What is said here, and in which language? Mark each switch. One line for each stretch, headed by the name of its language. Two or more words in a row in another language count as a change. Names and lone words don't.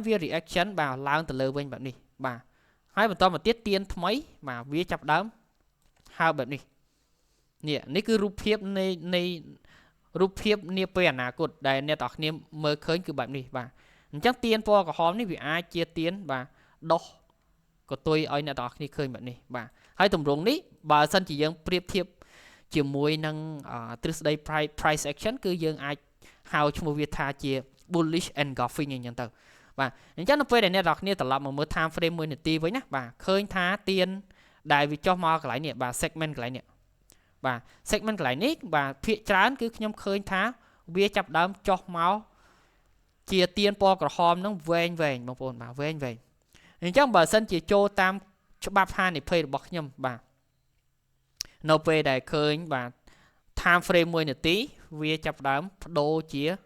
Khmer: វា reaction បាទឡើងទៅលើវិញបែបនេះបាទហើយបន្តមកទៀតទៀនថ្មីបាទវាចាប់ដើមហើបបែបនេះនេះគឺរូបភាពនៃរូបភាពនាពេលអនាគតដែលអ្នកទាំងអស់គ្នាមើលឃើញគឺបែបនេះបាទអ ញ្ចឹងទៀនពណ៌ក្រហមនេះវាអាចជាទៀនបាទដោះកតុយឲ្យអ្នកទាំងអស់គ្នាឃើញបែបនេះបាទហើយតម្រងនេះបើសិនជាយើងប្រៀបធៀបជាមួយនឹងទ្រឹស្ដី price action គឺយើងអាចហៅឈ្មោះវាថាជា
English: bullish engulfing
Khmer: អញ្ចឹងទៅបាទអញ្ចឹងនៅពេលដែលអ្នកទាំងអស់គ្នាត្រឡប់មកមើល
English: time frame
Khmer: 1នា ទីវិញណាបាទឃើញថាទៀនដែលវាចុះមកកន្លែងនេះបាទ segment កន្លែងនេះបាទ segment កន្លែងនេះបាទភាគច្រើនគឺខ្ញុំឃើញថាវាចាប់ដើមចុះមកជាទៀនពណ៌ក្រហមនឹងវែងបងប្អូនបាទវែងអញ្ចឹងបើសិនជាចូលតាមច្បាប់ហានិភ័យរបស់ខ្ញុំបាទនៅពេលដែលឃើញបាទ
English: time frame
Khmer: 1នាទីវាចាប់ដើមបដូរជា